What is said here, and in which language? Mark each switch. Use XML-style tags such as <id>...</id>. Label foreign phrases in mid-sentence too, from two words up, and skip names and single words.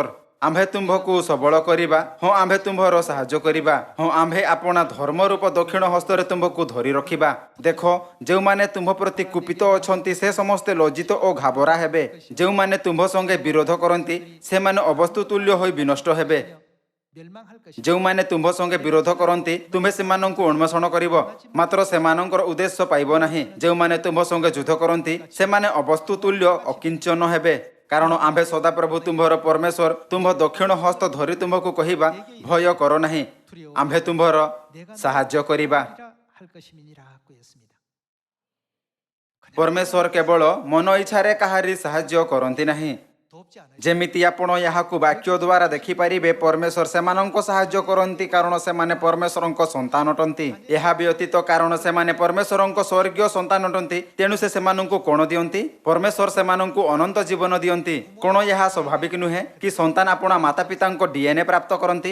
<or>ଆମ୍ଭେ ତୁମ୍ଭକୁ ସବଳ କରିବା, ହଁ ଆମ୍ଭେ ତୁମ୍ଭର ସାହାଯ୍ୟ କରିବା, ହଁ ଆମ୍ଭେ ଆପଣା ଧର୍ମ ରୂପ ଦକ୍ଷିଣ ହସ୍ତରେ ତୁମ୍ଭକୁ ଧରି ରଖିବା। ଦେଖ, ଯେଉଁମାନେ ତୁମ୍ଭ ପ୍ରତି କୁପିତ ଅଛନ୍ତି ସେ ସମସ୍ତେ ଲଜ୍ଜିତ ଓ ଘାବରା ହେବେ। ଯେଉଁମାନେ ତୁମ୍ଭ ସଙ୍ଗେ ବିରୋଧ କରନ୍ତି ସେମାନେ ଅବସ୍ତୁ ତୁଲ୍ୟ ହୋଇ ବିନଷ୍ଟ ହେବେ।</or> <ko>멸망할 것이</ko> <or>ଯେଉଁମାନେ ତୁମ୍ଭ ସଙ୍ଗେ ବିରୋଧ କରନ୍ତି ତୁମ୍ଭେ ସେମାନଙ୍କୁ ଉନ୍ମୋଚନ କରିବ, ମାତ୍ର ସେମାନଙ୍କର ଉଦ୍ଦେଶ୍ୟ ପାଇବ ନାହିଁ। ଯେଉଁମାନେ ତୁମ୍ଭ ସଙ୍ଗେ ଯୁଦ୍ଧ କରନ୍ତି ସେମାନେ ଅବସ୍ତୁ ତୁଲ୍ୟ ଅକିଞ୍ଚନ ହେବେ। କାରଣ ଆମ୍ଭେ ସଦାପ୍ରଭୁ ତୁମ୍ଭର ପରମେଶ୍ୱର ତୁମ୍ଭ ଦକ୍ଷିଣ ହସ୍ତ ଧରି ତୁମ୍ଭକୁ କହିବା, ଭୟ କର ନାହିଁ, ଆମ୍ଭେ ତୁମ୍ଭର ସାହାଯ୍ୟ କରିବା।</or> <ko>할 것임이니라 하고 했습니다.</ko> <or>ପରମେଶ୍ୱର କେବଳ ମନ ଇଚ୍ଛାରେ କାହାରି ସାହାଯ୍ୟ କରନ୍ତି ନାହିଁ।</or> <ko>돕지 않아요.</ko> <or>ଯେମିତି ଆପଣ ଏହାକୁ ବାକ୍ୟ ଦ୍ୱାରା ଦେଖିପାରିବେ, ପରମେଶ୍ୱର ସେମାନଙ୍କ ସାହାଯ୍ୟ କରନ୍ତି କାରଣ ସେମାନେ ପରମେଶ୍ୱରଙ୍କ ସନ୍ତାନ ଅଟନ୍ତି। ଏହା ବ୍ୟତୀତ କାରଣ ସେମାନେ ପରମେଶ୍ୱରଙ୍କ ସ୍ୱର୍ଗୀୟ ସନ୍ତାନ ଅଟନ୍ତି, ତେଣୁ ସେ ସେମାନଙ୍କୁ କ'ଣ ଦିଅନ୍ତି? ପରମେଶ୍ୱର ସେମାନଙ୍କୁ ଅନନ୍ତ ଜୀବନ ଦିଅନ୍ତି। କ'ଣ ଏହା ସ୍ୱାଭାବିକ ନୁହେଁ କି ସନ୍ତାନ ଆପଣା ମାତା ପିତାଙ୍କ DNA ପ୍ରାପ୍ତ କରନ୍ତି?</or>